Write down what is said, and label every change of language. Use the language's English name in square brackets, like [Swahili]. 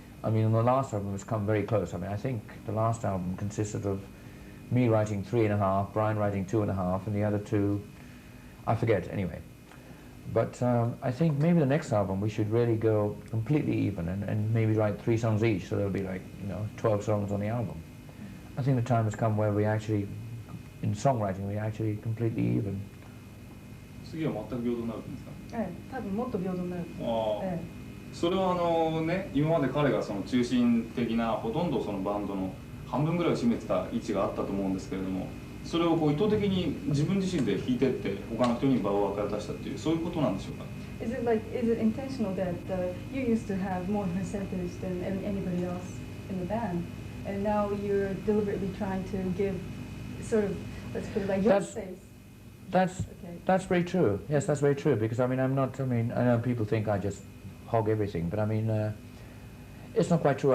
[English] I mean, the last album has come very close. I mean, I think the last album consisted of me writing 3.5, Brian writing 2.5, and the other two, I forget, anyway. But I think maybe the next album we should really go completely even and maybe write 3 songs each, so there'll be like, 12 songs on the album. I think the time has come where we actually, in songwriting, we actually completely even. [Japanese] 次は全く平等になるんですか？多分もっと平等になる。それはね、今まで彼がその中心的なほとんどそのバンドの半分ぐらいを占めてた位置があったと思うんですけれども、それをこう意図的に自分自身で弾いてって他の人に場を分かれ出したっていうそういうことなんでしょうか？ [English] Is it intentional that you used to have more percentage than anybody else in the band, and now you're deliberately trying to give sort of, let's put it like, your space? That's very true. Yes, that's very true. Because I mean, I know people think I just hog everything, but I mean, it's not quite true.